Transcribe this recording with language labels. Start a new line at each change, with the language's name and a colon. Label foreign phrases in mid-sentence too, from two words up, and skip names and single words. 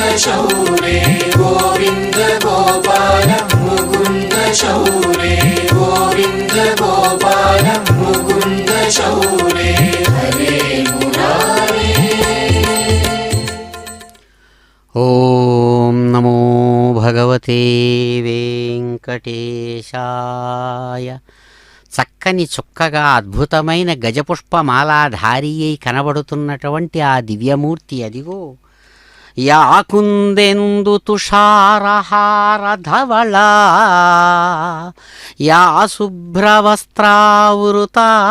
Sanskrit: शौरे गोविन्द गोपाल मुकुन्द शौरे गोविन्द गोपाल मुकुन्द शौरे हरे मुरारे। ఓం నమో భగవతే వెంకటేశాయ.
Telugu: చక్కని చుక్కగా అద్భుతమైన గజపుష్పమాలాధారి అయి కనబడుతున్నటువంటి ఆ దివ్యమూర్తి అదిగో.
Sanskrit: యా కుందెందు తుషారహార ధవళ యా శుభ్రవస్త్రావృతా